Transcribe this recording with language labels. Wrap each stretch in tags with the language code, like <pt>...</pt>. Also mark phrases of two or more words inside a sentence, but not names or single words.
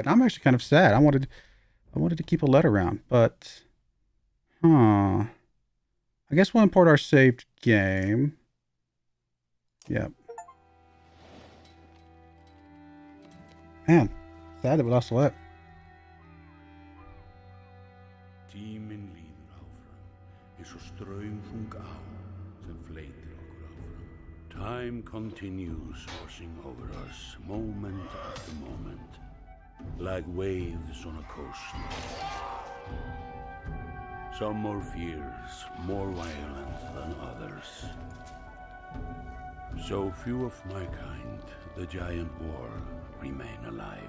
<en>I'm actually kind of sad. I wanted to keep Alette around, but I guess we'll import our saved game. Yep. Man, sad that we lost Alette.</en> <is>Tíminn líður áfram, eins og straumþung á sem fleytir okkur áfram.</is> <en>Time continues washing over us, moment after moment, like waves on a coast. Some more fierce, more violent than others. So few of my kind, the giant war, remain alive.</en>